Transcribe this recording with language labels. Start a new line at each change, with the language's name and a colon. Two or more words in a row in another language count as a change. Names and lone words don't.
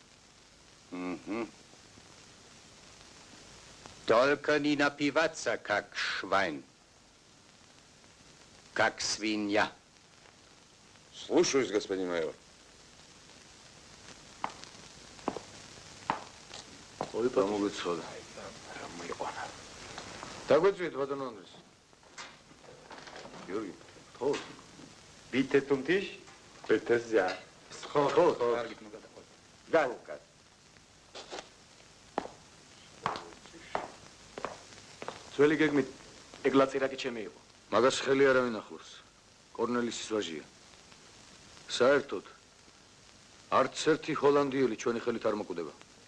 Russian: Только не напиваться, как швайн, как свинья. Слушаюсь, господин майор. Ой, помогут сюда.
Georgian: დაგვეწვიეთ ბატონო ანდრეს. Γιώργη, ხო.
German: Bitte zum Tisch. Bitte sehr.
Georgian: ხო. კარგით მოგატყვა.
German: Danke.
Georgian: ძველი გეგმით ეგლაწირაკი ჩემი იყო. მაგას ხელი არავინ ახლავს. კორნელისის ვაჟია. საერთოდ არც ერთი ჰოლანდიელი ჩვენი ხელით არ მოკვდება.